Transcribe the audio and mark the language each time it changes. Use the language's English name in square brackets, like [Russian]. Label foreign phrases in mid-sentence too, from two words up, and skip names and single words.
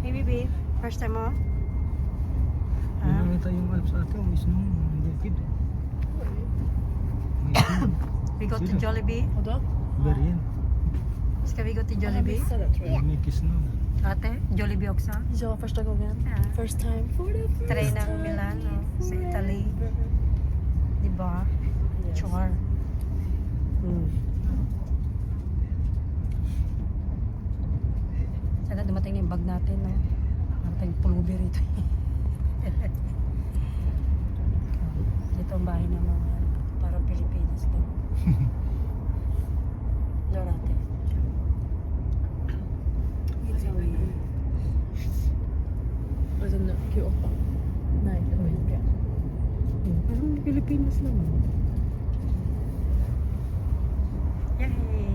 [English] Jollibee? First time mo? [Filipino] Yung nakita yung Alps ate, may snow, ang bukid. May snow. [English] We go to Jollibee. [Swedish] Vadå? Bergen. Ska vi gå till Jag Jollibee? missade det tror jag. Mycket snow. Ate, Jollibee också. Ja, första gången. Ja. [English] First time for the first [Filipino] Try ng [English] time. [Filipino] Milano sa Italy. Diba? [English] Yes. [Filipino] Char. Sana dumating na yung bag natin, no? Para tayong pulubi rito. Dito ang bahay ng mga parang Pilipinas lang. Diyan natin. [Swedish] Och sen Q8. Nej, det var IP. [Filipino] Parang Pilipinas lang. [English] Yeah, yeah.